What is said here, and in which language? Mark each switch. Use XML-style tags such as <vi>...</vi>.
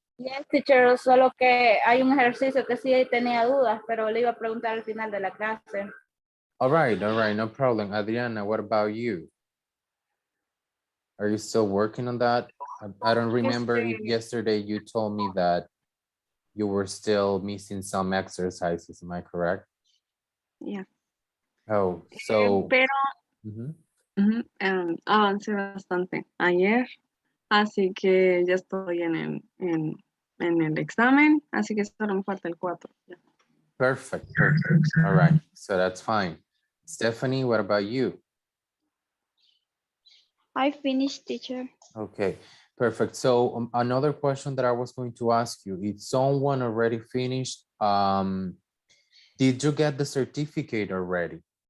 <en>Yes, teacher,</en> <es>solo que hay un ejercicio que sí tenía dudas, pero le iba a preguntar al final de la clase.</es> <en>All right, no problem. Adriana, what about you? Are you still working on that? I don't remember if yesterday you told me that you were still missing some exercises. Am I correct? Yeah. Oh, so.</en> <es>Pero Mhm. avancé bastante ayer, así que ya estoy en el examen, así que solo me falta el 4.</es> <en>Perfect. All right, so that's fine. Stephanie, what about you? I finished, teacher. Okay, perfect. So another question that I was going to ask you, if someone already finished, did you get the certificate already?</en>